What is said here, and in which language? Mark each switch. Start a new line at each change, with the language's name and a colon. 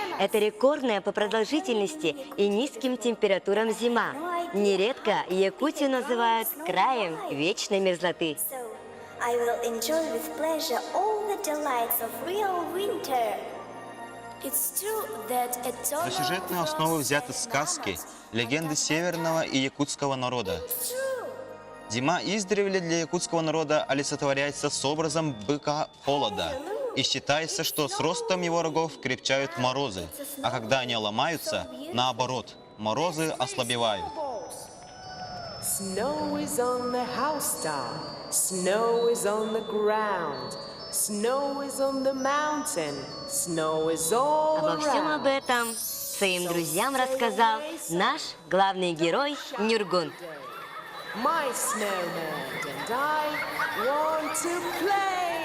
Russian: Это рекордная по продолжительности и низким температурам зима. Нередко Якутию называют краем вечной мерзлоты.
English: I will enjoy with pleasure all the delights of real winter. It's true that a
Russian: За сюжетную основу взяты сказки, легенды северного и якутского народа. Зима издревле для якутского народа олицетворяется с образом быка холода. И считается, что с ростом его рогов крепчают морозы, а когда они ломаются, наоборот, морозы ослабевают.
English: Snow is on the housetop, snow is on the ground, snow is on the mountain, snow is all
Russian: Обо всем об
English: around.
Russian: этом своим друзьям рассказал наш главный герой Нюргун.
English: My snowman and I want to play.